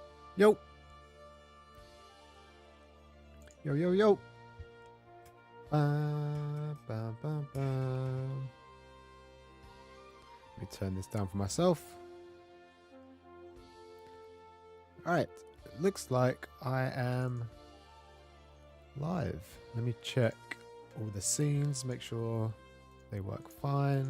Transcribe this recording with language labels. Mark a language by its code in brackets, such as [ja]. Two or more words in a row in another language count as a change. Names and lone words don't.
[en] Yo. Yo, yo, yo. Ba, ba, ba, ba. Let me turn this down for myself. Alright, it looks like I am live. Let me check all the scenes, make sure they work fine.